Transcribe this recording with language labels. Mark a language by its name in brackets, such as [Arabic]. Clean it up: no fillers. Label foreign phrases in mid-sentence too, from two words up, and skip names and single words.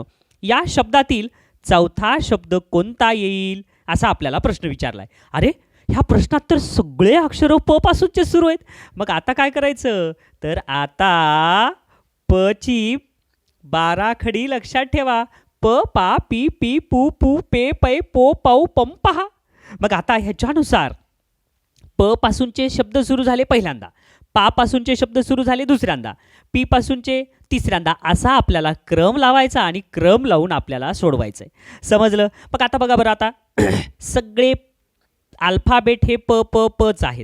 [Marathi] या शब्दातील चौथा शब्द कोणता येईल असा आपल्याला प्रश्न विचारलाय. अरे, ह्या प्रश्नात तर सगळे अक्षर प पासूनचे सुरू आहेत. मग आता काय करायचं? तर आता प ची बाराखडी लक्षात ठेवा. प पा पी पी पू पू पे पै पो पाऊ पम पहा. मग आता ह्याच्यानुसार प पासूनचे शब्द सुरू झाले पहिल्यांदा, पा पासूनचे शब्द सुरू झाले दुसऱ्यांदा, पी पासूनचे तिसऱ्यांदा, असा आपल्याला क्रम लावायचा आणि क्रम लावून आपल्याला सोडवायचं आहे. समजलं? मग आता बघा बरं, आता सगळे अल्फाबेट हे प प पच आहेत.